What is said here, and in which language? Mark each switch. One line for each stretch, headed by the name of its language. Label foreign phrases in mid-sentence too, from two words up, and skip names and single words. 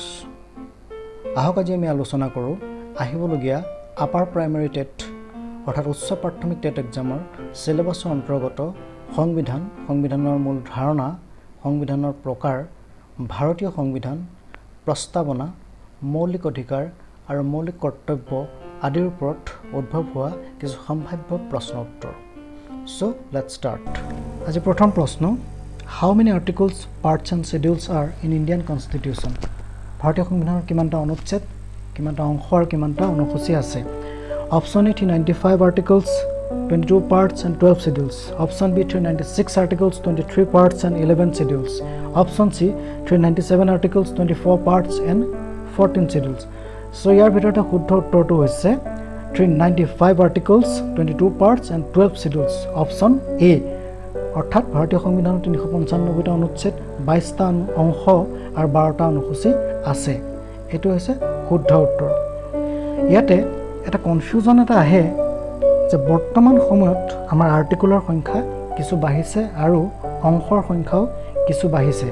Assamese: আহক আজি আমি আলোচনা কৰোঁ আহিবলগীয়া
English: upper primary
Assamese: টেট অৰ্থাৎ উচ্চ প্ৰাথমিক টেট এক্সামৰ সিলেবাছৰ অন্তৰ্গত সংবিধানৰ মূল ধাৰণা, সংবিধানৰ প্ৰকাৰ, ভাৰতীয় সংবিধান, প্ৰস্তাৱনা, মৌলিক অধিকাৰ আৰু মৌলিক কৰ্তব্য আদিৰ ওপৰত উদ্ভৱ হোৱা কিছু সম্ভাৱ্য প্ৰশ্ন উত্তৰ।
English: So let's start.
Assamese: আজি প্ৰথম প্ৰশ্ন,
English: how many articles, parts and schedules are in Indian Constitution?
Assamese: ভাৰতীয় সংবিধানৰ কিমানটা অনুচ্ছেদ, কিমানটা অংশ আৰু কিমানটা অনুসূচী আছে?
English: Option A 395 articles, 22 parts and 12 schedules. Option B 396 articles, 23 parts and 11 schedules. Option C 397 articles, 24 parts and 14 schedules.
Assamese: So ইয়াৰ ভিতৰতে শুদ্ধ উত্তৰটো হৈছে
English: 395 articles, 22 parts and 12 schedules. Option A.
Assamese: অৰ্থাৎ ভাৰতীয় সংবিধানৰ 395টা অনুচ্ছেদ, 22টা অংশ আৰু 12টা অনুসূচী আছে। এইটো হৈছে শুদ্ধ উত্তৰ। ইয়াতে এটা কনফিউজন এটা আহে যে বৰ্তমান সময়ত আমাৰ আৰ্টিকলৰ সংখ্যা কিছু বাঢ়িছে আৰু অংশৰ সংখ্যাও কিছু বাঢ়িছে।